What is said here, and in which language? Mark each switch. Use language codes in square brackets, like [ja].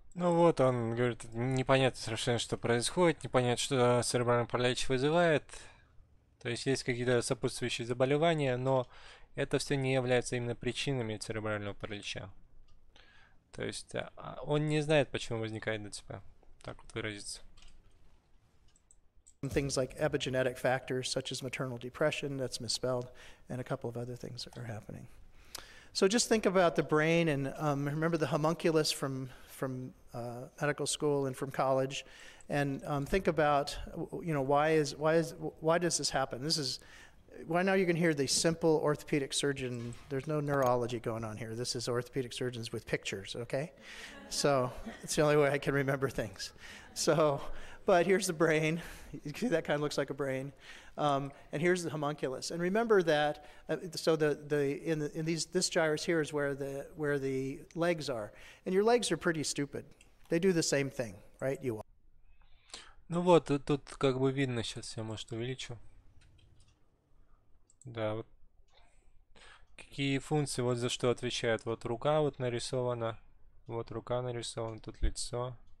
[ru] Ну вот он говорит, непонятно совершенно, что происходит, непонятно, что церебральный паралич вызывает. То есть есть какие-то сопутствующие заболевания, но это все не является именно причинами церебрального паралича. То есть он не знает, почему возникает ДЦП. Так вот выразиться. [en] Things like epigenetic factors such as maternal depression, that's misspelled, and a couple of other things that are happening. So just think about the brain, and remember the homunculus from medical school and from college, and think about, you know, why does this happen? This is why now you can hear the simple orthopedic surgeon. There's no neurology going on here. This is orthopedic surgeons with pictures, okay? So it's the only way I can remember things. So, but here's the brain. You see that kind of looks like a brain. And here's the homunculus. And remember that, so this gyrus here is where the legs are. And your legs are pretty stupid. They do the same thing, right? [ru] Ну вот, тут как бы видно, сейчас я, может, увеличу. Да, вот какие функции, вот за что отвечает. Вот рука вот нарисована, вот рука нарисована, тут лицо.